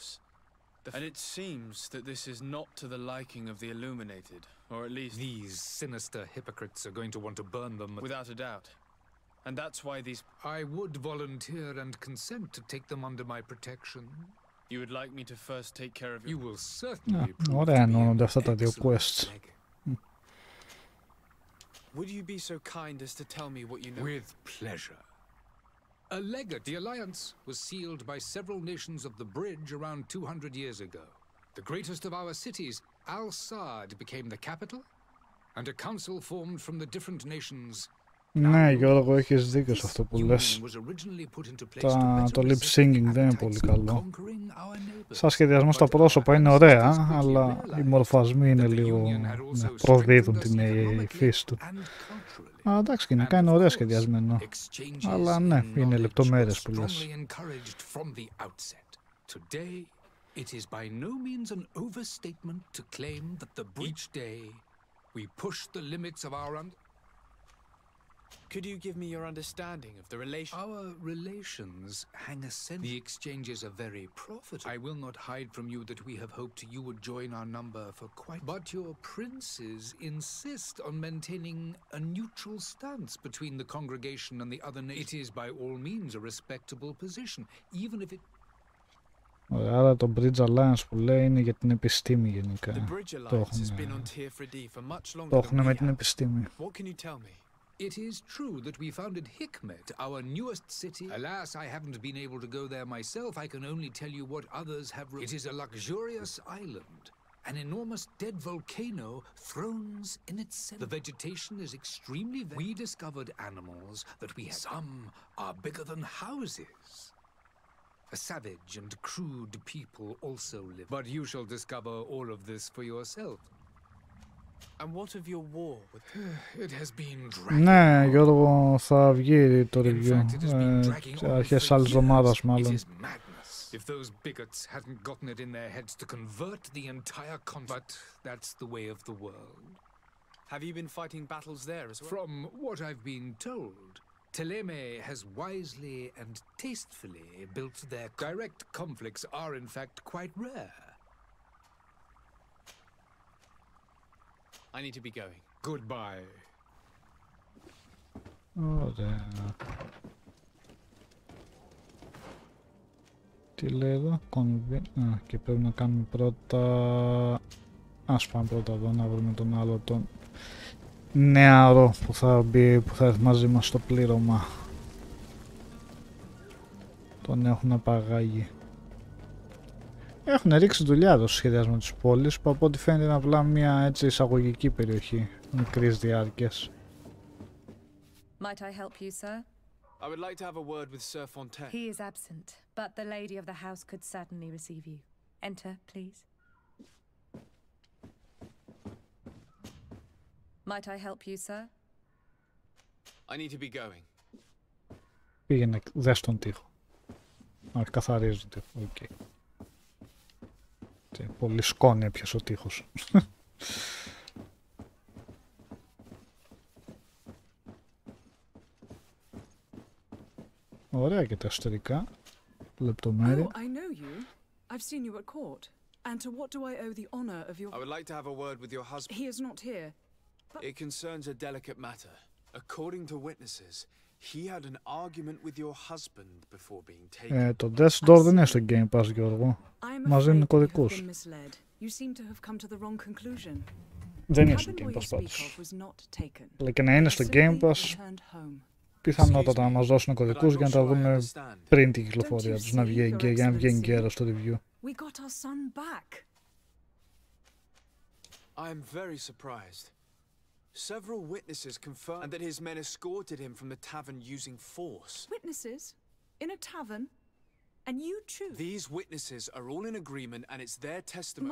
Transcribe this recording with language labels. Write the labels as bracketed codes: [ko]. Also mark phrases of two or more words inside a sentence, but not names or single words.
[en] And it seems that this is not to the liking of the illuminated, or at least... These sinister hypocrites are going to want to burn them. Without a doubt. And that's why these... I would volunteer and consent to take them under my protection. You would like me to first take care of you? You will certainly prove [el] Ωραία εννοούνται αυτά τα δύο quests. [en] Would you be so kind as to tell me what you know? With pleasure. A legate. The alliance was sealed by several nations of the Bridge around 200 years ago. The greatest of our cities, Al-Sad, became the capital, and a council formed from the different nations. [el] Ναι, Γιώργο, έχεις δίκιο σε αυτό που λες. Το [en] lip singing [el] δεν είναι πολύ καλό. Σαν σχεδιασμό στα πρόσωπα είναι ωραία, αλλά οι μορφασμοί είναι λίγο... ναι, προδίδουν την φύση του. Αλλά εντάξει, γενικά είναι ωραίο σχεδιασμένο. Αλλά ναι, είναι λεπτομέρειες που λες. [en] It is by no means an overstatement to claim that each day we push the limits of our Could you give me your understanding of the relation? Our relations hang essentially. The exchanges are very profitable. I will not hide from you that we have hoped you would join our number for quite. But your princes insist on maintaining a neutral stance between the congregation and the other nations. It is by all means a respectable position, even if it. [el] Άρα το Bridge Alliance που λέει είναι για την επιστήμη γενικά. Το έχουν με την επιστήμη. [en] It is true that we founded Hikmet, our newest city. Alas, I haven't been able to go there myself. I can only tell you what others have. It is a luxurious island. An enormous dead volcano thrones in its center. The vegetation is extremely. We discovered animals that we have. Some are bigger than houses. A savage and crude people also live. But you shall discover all of this for yourself. And what of your war with... It has been [el] Ναι, Γιώργο, θα βγει το review. Αρχές άλλης εβδομάδας μάλλον. [en] If those bigots hadn't gotten it in their heads to convert the entire continent, that's the way of the world. Have you been fighting battles there as well? From what I've been told, Teleme has wisely and tastefully built their direct conflicts are in fact quite rare. I need to be going. Goodbye. [el] Ωραία. Τι λέει εδώ, και πρέπει να κάνουμε πρώτα... Ας πάμε πρώτα εδώ να βρούμε τον άλλο τον νεαρό που θα μπει, που θα έρθει μαζί μας στο πλήρωμα. Τον έχουν απαγάγει. Έχουν ρίξει δουλειά εδώ στο σχεδιασμό της πόλης, που από ό,τι φαίνεται είναι απλά μια έτσι εισαγωγική περιοχή μικρής διάρκειας. [en] Might I help you, sir? I would like to have a word with Sir Fontaine. He is absent, but the lady of the house could certainly receive you. Enter, please. Might I help you, sir? I need to be going. [el] Πήγαινε, δες τον τοίχο. Όχι, καθαρίζει τον τοίχο. Okay. Πολύ σκόνη έπιασε ο τοίχος. Ωραία και τα εσωτερικά. Λεπτομέρεια. [en] Oh, I know you. I've seen you at court. And to what do I owe the honor of your... I would like to have a word with your husband. He is not here. But... It concerns a delicate matter. According to witnesses, he had an argument with your husband before being taken. [el] Το Death's Door δεν είναι στο Game Pass, Γιώργο. Μας δίνουν κωδικούς. Δεν είναι στο Game Pass πάντως. Αλλά και να είναι στο Game Pass, πιθανότατα να μας δώσουν κωδικούς για να τα δούμε πριν την κυκλοφορία τους, για να βγει εγκαίρος στο review. [en] I am very surprised. Several witnesses confirmed that his men escorted him from the tavern using force. Witnesses? In a tavern? And you choose? These witnesses are all in agreement and it's their testimony.